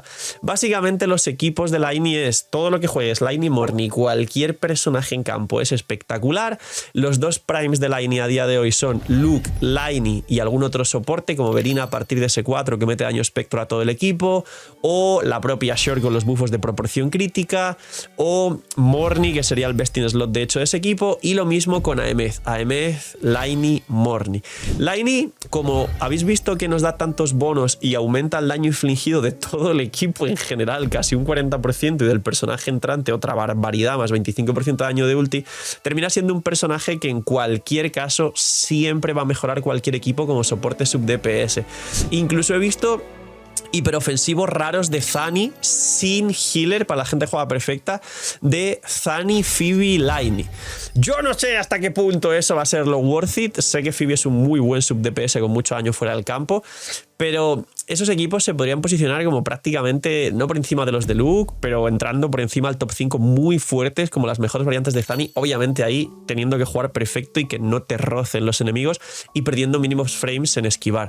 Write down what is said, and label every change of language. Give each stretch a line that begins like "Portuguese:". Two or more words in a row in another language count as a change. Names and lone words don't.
Spanish: Básicamente los equipos de la INI es todo lo que juegues, la INI Morni, cualquier personaje en campo es espectacular. Los dos primes de la INI a día de hoy son Luke, Laini y algún otro soporte como Verina a partir de S4 que mete daño espectro a todo el equipo, o la propia Short con los buffos de proporción crítica, o Morni, que sería el
English: best in slot
Spanish: de hecho de ese equipo, y lo mismo con Aemeth, Laini, Morni. Laini, como habéis visto que nos da tantos bonos y aumenta el daño infligido de todo el equipo en general, casi un 40%, y del personaje entrante otra barbaridad, más 25% de daño de ulti, termina siendo un personaje que en cualquier caso siempre va a mejorar cualquier equipo como soporte
English: sub DPS.
Spanish: Incluso he visto hiperofensivos raros de Zani sin healer para la gente que juega perfecta, de Zani, Phoebe, Laini. Yo no sé hasta qué punto eso va a ser lo
English: worth it.
Spanish: Sé que Phoebe es un muy buen
English: sub DPS
Spanish: con mucho daño fuera del campo, pero esos equipos se podrían posicionar como prácticamente, no por encima de los de Luke, pero entrando por encima del top 5 muy fuertes, como las mejores variantes de Zani, obviamente ahí teniendo que jugar perfecto y que no te rocen los enemigos y perdiendo mínimos frames en esquivar.